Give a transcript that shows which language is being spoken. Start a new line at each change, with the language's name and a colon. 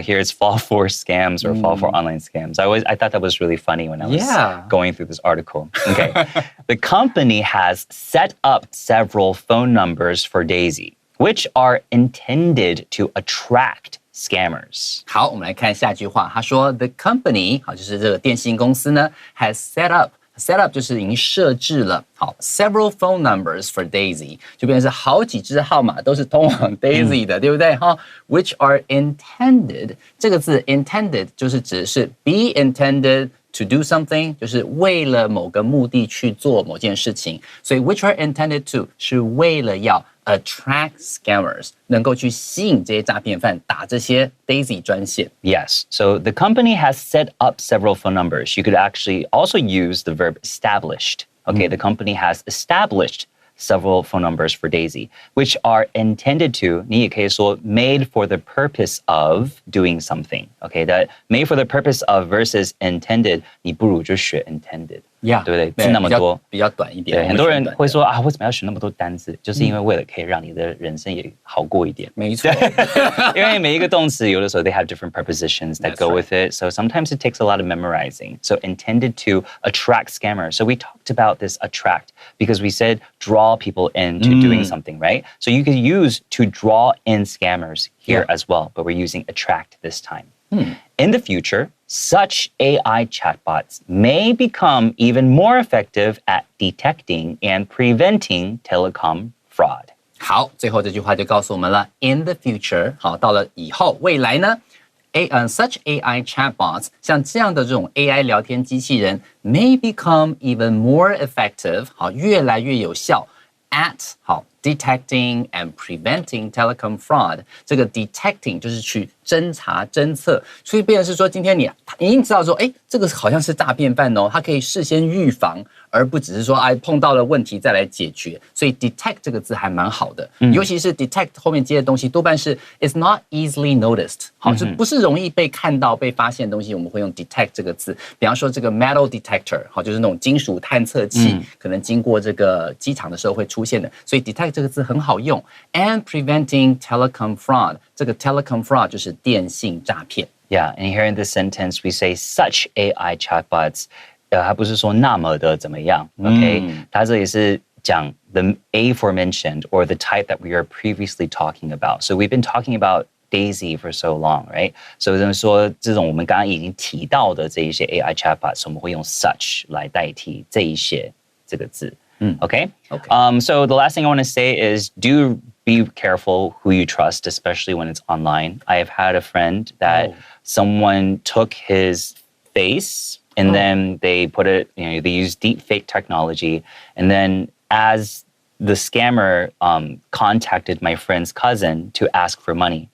English: Here it's fall for scams or fall for online scams. I thought that was really funny when I was going through this article. Okay. The company has set up several phone numbers for Daisy, which are intended to attract scammers.
Chinese: 好，我们来看下句话。他说 ，
English: The company，
Chinese: 好，就是这个电信公司呢 ，
English: has set up
Chinese: 就是已经设置了，好 ，
English: several phone numbers for Daisy，
Chinese: 就变成是好几支号码都是通往 Daisy 的，对不对？哈 ，
English: which are intended，
Chinese: 这个字 intended 就是指的是
English: be intended to do something，
Chinese: 就是为了某个目的去做某件事情，所以
English: which are intended to
Chinese: 是为了要
English: attract scammers，
Chinese: 能够去吸引这些诈骗犯打这些 Daisy 专线。
English: Yes. So the company has set up several phone numbers. You could actually also use the verb established. Okay, the company has established several phone numbers for Daisy, which are intended to,
Chinese: 你也可以说
English: made for the purpose of doing something. Okay, that made for the purpose of versus intended,
Chinese: 你不如就学
English: intended. Yeah，
Chinese: 对不对？字那么多，比较短一点。对，很多人会说啊，为什么要学那么多单字？就是因为为了可以让你的人生也好过一点。没错，因为每一个动词有的时候
English: they have different prepositions that go with it. So sometimes it takes a lot of memorizing. So intended to attract scammers. So we talked about this attract because we said draw people into doing something, right? So you could use to draw in scammers here as well, but we're using attract this time. In the future, such AI chatbots may become even more effective at detecting and preventing telecom fraud.
Chinese: 好，最后这句话就告诉我们了 ，
English: in the future，
Chinese: 好，到了以后未来呢，
English: such AI chatbots，
Chinese: 像这样的这种 AI 聊天机器人
English: may become even more effective，
Chinese: 好，越来越有效 at 好
English: detecting and preventing telecom fraud。
Chinese: 这个 detecting 就是去侦查、侦测，所以变成是说，今天你已经知道说，哎，这个好像是诈骗犯哦，它可以事先预防，而不只是说，哎，碰到了问题再来解决。所以 detect 这个字还蛮好的，尤其是 detect 后面接的东西多半是
English: is not easily noticed，
Chinese: 好，就不是容易被看到、被发现的东西，我们会用 detect 这个字。比方说这个
English: metal detector，
Chinese: 好，就是那种金属探测器，可能经过这个机场的时候会出现的，所以 detect 这个字很好用。
English: And preventing telecom fraud，
Chinese: 这个 telecom fraud 就是电信诈骗。
English: Yeah, and here in this sentence we say such AI chatbots.
Chinese: 它不是说那么的怎么样 ，OK？
English: 它这里是讲 the aforementioned or the type that we are previously talking about. So we've been talking about Daisy for so long, right?
Chinese: So 就是说这种我们刚刚已经提到的这一些 AI chatbots， 我们会用 such 来代替这一些这个字。
English: Okay? So the last thing I want to say is do be careful who you trust, especially when it's online. I have had a friend that someone took his face and then they put it, they use deep fake technology. And then as the scammer contacted my friend's cousin to ask for money.